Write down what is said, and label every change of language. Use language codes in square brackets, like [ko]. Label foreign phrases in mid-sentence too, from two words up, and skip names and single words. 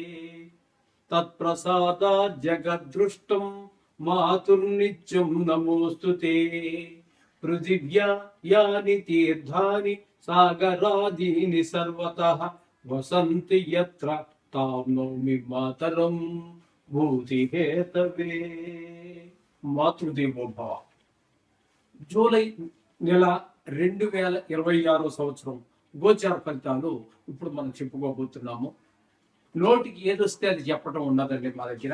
[sa] तत्प्रसादात् जगद्दृष्टं मातुर्नित्यं नमोऽस्तु ते पृथिव्या यानि तीर्थानि सागरादीनि सर्वतः वसन्ति यत्र तां नौमि मातरं భూతిహేతవే. మాతృదేవోభవ. [te] జూలై నెల 2026 సంవత్సరం గోచార ఫలితాలు ఇప్పుడు మనం చెప్పుకోబోతున్నాము. నోటికి ఏదొస్తే అది చెప్పడం ఉండదండి మా దగ్గర.